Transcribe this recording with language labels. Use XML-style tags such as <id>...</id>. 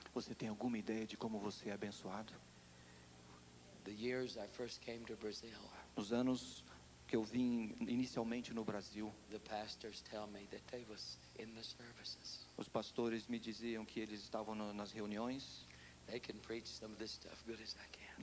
<pt>Você tem alguma ideia de como você é abençoado?</pt> <en>The years I first came to Brazil,</en> <pt>Nos anos que eu vim inicialmente no Brasil,</pt> <en>the pastors tell me that they was in the services.</en> <pt>os pastores me diziam que eles estavam nas reuniões</pt> <en>They can preach some of this stuff good as I can.</en>